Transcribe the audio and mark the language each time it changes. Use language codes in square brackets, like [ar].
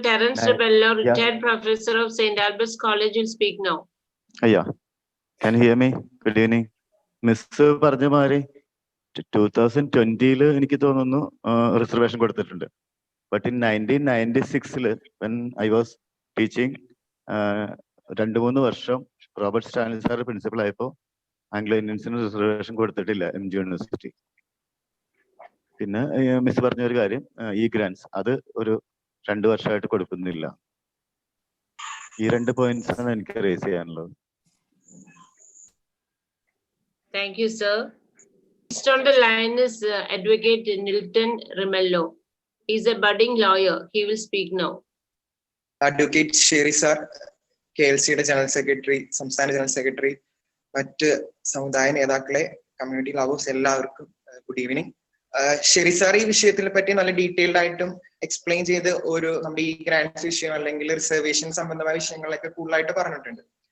[en] Terence Rebello, retired professor of St. Albert's College, will speak now. Yeah, can you hear me? Good evening. [ml] Miss പറഞ്ഞ മാതിരി 2020 എനിക്ക് തോന്നുന്നു reservation കൊടുത്തിട്ടുണ്ട്. [en] but in 1996 when I was teaching [ml] 2-3 വർഷം Robert Stanley sir principal ആയപ്പോൾ Anglo ഇന്ത്യൻസിന് reservation കൊടുത്തിട്ടില്ല MG university. പിന്നെ miss പറഞ്ഞ ഒരു കാര്യം, ഗ്രാൻസ് അത് ഒരു 2 വർഷമായിട്ട് കൊടുക്കുന്നില്ല. ഈ 2 പോയിന്റ്സ് ആണ് എനിക്ക് റേസ് ചെയ്യാനുള്ളത്. [en] Thank you, sir. Next on the line is Advocate Nilton Rimello. He is a budding lawyer. He will speak now. Advocate Sherry sir, KLC General Secretary, [ml] സംസ്ഥാന [en] general secretary, [ml] മറ്റ് സമുദായ നേതാക്കളെ, [en] community lovers [ml] എല്ലാവർക്കും [en] Good evening. [ml] Sherry sir ഈ വിഷയത്തിനെ പറ്റി നല്ല detailed ആയിട്ടും explain ചെയ്ത് നമ്മുടെ ഈ ഗ്രാൻഡ്സ് വിഷയം അല്ലെങ്കിൽ റിസർവേഷൻ സംബന്ധമായ വിഷയങ്ങളൊക്കെ കൂടുതലായിട്ട് പറഞ്ഞിട്ടുണ്ട്.